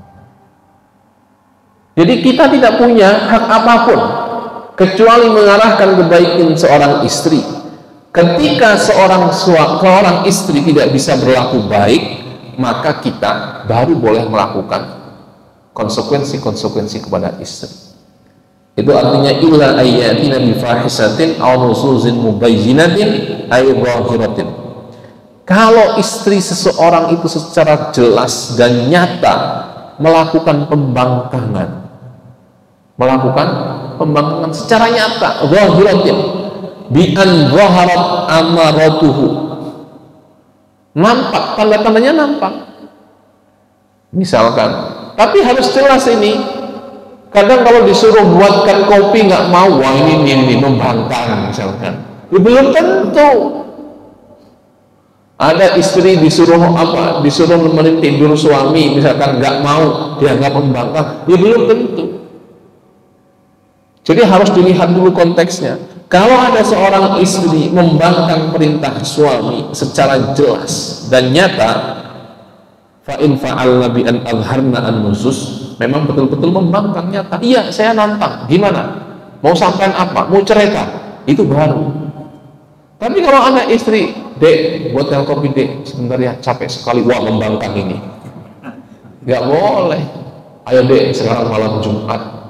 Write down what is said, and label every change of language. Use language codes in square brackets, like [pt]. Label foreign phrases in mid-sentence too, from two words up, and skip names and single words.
[id] Jadi kita tidak punya hak apapun kecuali mengarahkan kebaikan seorang istri. Ketika seorang istri tidak bisa berlaku baik, maka kita baru boleh melakukan konsekuensi kepada istri. Itu artinya [ar] إلا أن يأتين بفاحشة أو نشوز مبينة أي ظاهرة. [id] Kalau istri seseorang itu secara jelas dan nyata melakukan pembangkangan secara nyata, [ar] ظاهرة بأن ظهرت أمارته, [id] nampak, tanda-tandanya nampak. Misalkan, tapi harus jelas ini. Kadang kalau disuruh buatkan kopi nggak mau, wah ini membangkang misalkan. Ya, belum tentu. Ada istri disuruh nemenin tidur suami, misalkan nggak mau, dianggap membangkang. Ya belum tentu. Jadi harus dilihat dulu konteksnya. Kalau ada seorang istri membangkang perintah suami secara jelas dan nyata, [ar] فإن فعلن بأن أظهرن النشوز, [id] memang betul-betul membangkang nyata. Iya, saya nantang. Gimana? Mau sampean apa? Mau cerai kah? Itu baru. Tapi kalau anak istri, Dek, buatkan kopi, Dek, sebentar ya, capek sekali. Wah, membangkang ini. Nggak boleh. Ayo, Dek, sekarang malam Jumat.